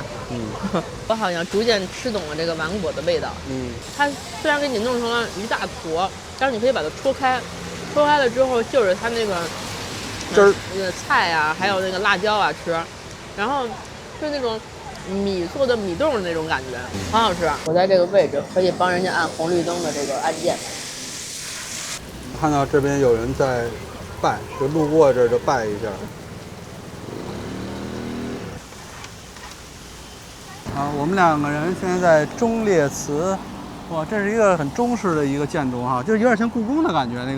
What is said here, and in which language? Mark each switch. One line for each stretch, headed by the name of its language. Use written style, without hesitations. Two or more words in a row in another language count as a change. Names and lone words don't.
Chinese: 我好像逐漸吃懂了這個丸果的味道。它雖然給你弄成了一大坨，但是你可以把它戳開。戳開了之後，就是它那個汁兒、那個菜啊，還有那個辣椒啊吃，然後是那種米做的米凍的那種感覺，很好吃。我在這個位置可以幫人家按紅綠燈的這個按鍵。看到這邊有人在拜，就路過這兒就拜一下。我們兩個人現在在忠烈祠，哇，這是一個很中式的一個建築哈，就是有點像故宮的感覺，那個。